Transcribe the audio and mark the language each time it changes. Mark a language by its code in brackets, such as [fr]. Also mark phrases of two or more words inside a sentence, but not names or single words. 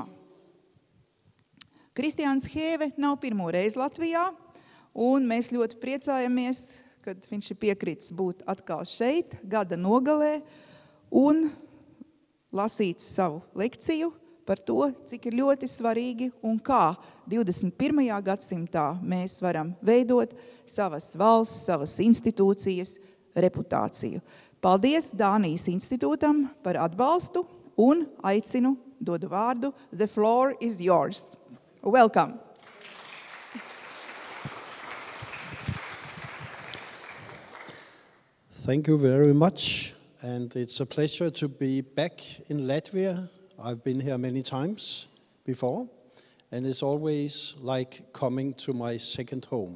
[lv] Kristiāns Hēve nav pirmo reizi Latvijā, un mēs ļoti priecājamies, kad viņš ir piekritis būt atkal šeit, gada nogalē, un lasīt savu lekciju par to, cik ir ļoti svarīgi un kā 21. gadsimtā mēs varam veidot savas valsts, savas institūcijas reputāciju. Paldies Dānijas institūtam par atbalstu un aicinu dodu vārdu. [en] The floor is yours. Welcome. Thank you very much. And it's a pleasure to be back in Latvia. I've been here many times before, and it's always like coming to my second home.